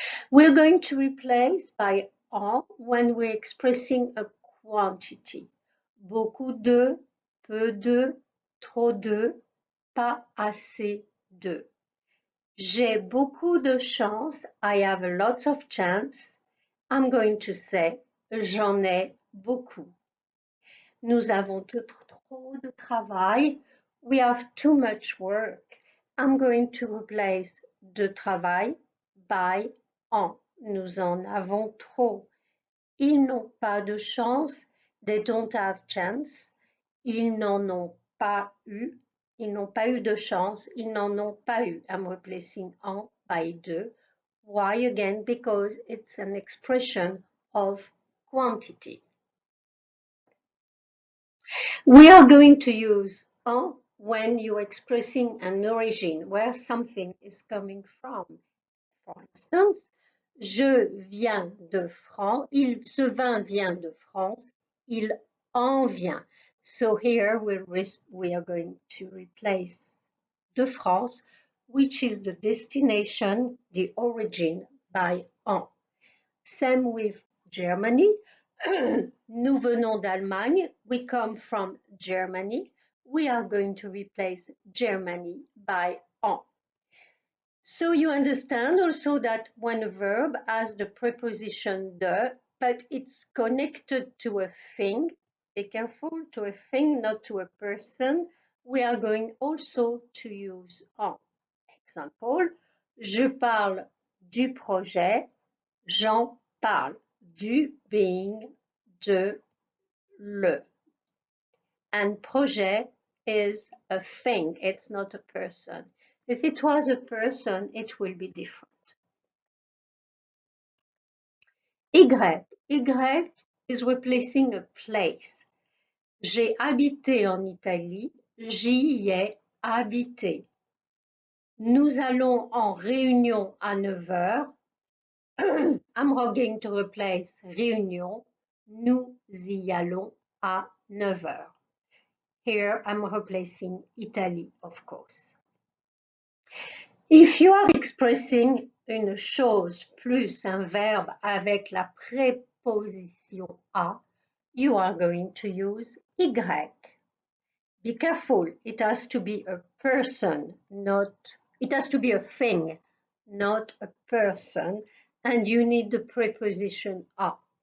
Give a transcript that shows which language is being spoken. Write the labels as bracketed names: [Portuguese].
[English] We're going to replace by en when we're expressing a quantity. [French] Beaucoup de, peu de, trop de, pas assez de. J'ai beaucoup de chance. [English] I have a lot of chance. I'm going to say [French] j'en ai beaucoup. Nous avons trop de travail. [English] We have too much work. I'm going to replace de travail by en. [French] Nous en avons trop. Ils n'ont pas de chance. [English] They don't have chance. [French] Ils n'en ont pas eu. Ils n'ont pas eu de chance. Ils n'en ont pas eu. [English] I'm replacing en by de. Why again? Because it's an expression of quantity. We are going to use en when you're expressing an origin, where something is coming from. For instance, [French] je viens de France. Ce vin vient de France. Il en vient. [English] So here we are going to replace de France, which is the destination, the origin, by en. Same with Germany. [French] Nous venons d'Allemagne. [English] We come from Germany. We are going to replace Germany by en. So you understand also that when a verb has the preposition de, but it's connected to a thing, be careful, to a thing, not to a person, we are going also to use en. [French] Example, je parle du projet, j'en parle. [English] Du being de le. And projet is a thing, it's not a person. If it was a person, it will be different. Y. Y is replacing a place. [French] J'ai habité en Italie, j'y ai habité. Nous allons en réunion à 9 heures. [English] I'm going to replace réunion. [French] Nous y allons à 9 heures. [English] Here I'm replacing Italy, of course. If you are expressing [French] une chose plus un verbe avec la préposition a, [English] you are going to use y. Be careful, it has to be a person, it has to be a thing, not a person. and you need the preposition à.